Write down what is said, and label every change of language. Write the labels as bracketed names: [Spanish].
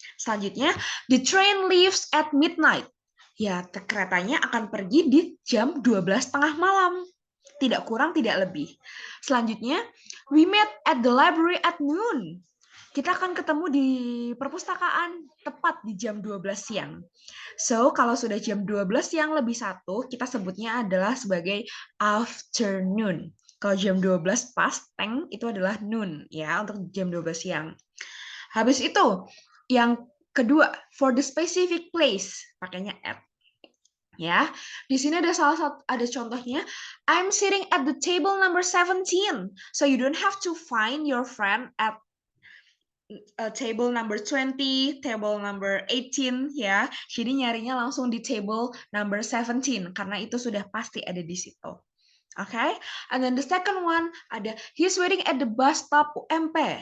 [Indonesian] Selanjutnya, [English] the train leaves at midnight. [Indonesian] Ya, keretanya akan pergi di jam 12 tengah malam. Tidak kurang, tidak lebih. Selanjutnya, [English] we met at the library at noon. [Indonesian] Kita akan ketemu di perpustakaan tepat di jam 12 siang. So, kalau sudah jam 12 siang lebih 1, kita sebutnya adalah sebagai afternoon. Kalau jam 12 pas, teng, itu adalah noon, ya, untuk jam 12 siang. Habis itu, yang kedua, [English] for the specific place, [Indonesian] pakainya at. Ya, di sini ada ada contohnya. [English] I'm sitting at the table number 17. So you don't have to find your friend at table number 20, table number 18 ya. [Indonesian] Jadi nyarinya langsung di [English] table number 17 [Indonesian] karena itu sudah pasti ada di situ. [English] Okay, and then the second one [Indonesian] ada [English] he's waiting at the bus stop UMP.